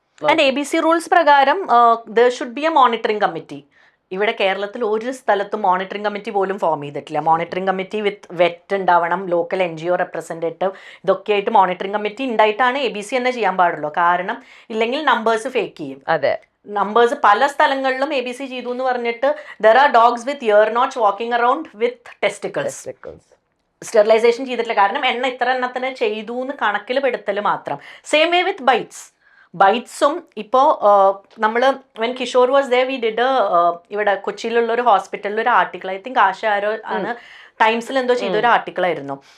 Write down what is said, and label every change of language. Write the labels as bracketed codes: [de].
[en] and ABC rules [ml] പ്രകാരം [en] there should be a monitoring committee. [ml] ഇവിടെ കേരളത്തിൽ ഒരു സ്ഥലത്തും മോണിറ്ററിംഗ് കമ്മിറ്റി പോലും ഫോം ചെയ്തിട്ടില്ല. മോണിറ്ററിംഗ് കമ്മിറ്റി വിത്ത് വെറ്റ് ഉണ്ടാവണം, ലോക്കൽ NGO റെപ്രസെൻറ്റേറ്റീവ്, ഇതൊക്കെ ആയിട്ട് മോണിറ്ററിംഗ് കമ്മിറ്റി ഉണ്ടായിട്ടാണ് ABC തന്നെ ചെയ്യാൻ പാടുള്ളൂ. കാരണം ഇല്ലെങ്കിൽ നമ്പേഴ്സ് ഫേക്ക് ചെയ്യും. അതെ, നമ്പേഴ്സ് പല സ്ഥലങ്ങളിലും ABC ചെയ്തു എന്ന് പറഞ്ഞിട്ട് [en] there are dogs with ear knots walking around with testicles. [ml] Sterilisation ചെയ്തിട്ടില്ല. കാരണം ഇത്ര എണ്ണത്തിന് ചെയ്തു എന്ന് കണക്കിൽ പെടുത്തൽ മാത്രം. സെയിം വേ വിത്ത് ബൈറ്റ്സും ഇപ്പോൾ നമ്മൾ [en] when Kishore was they we did [ml] ഇവിടെ കൊച്ചിയിലുള്ള ഒരു ഹോസ്പിറ്റലിൽ ഒരു ആർട്ടിക്കിൾ, [en] I think [ml] ആശ ആരോ ആണ് ടൈംസിൽ എന്തോ ചെയ്ത ഒരു ആർട്ടിക്കിൾ ആയിരുന്നു.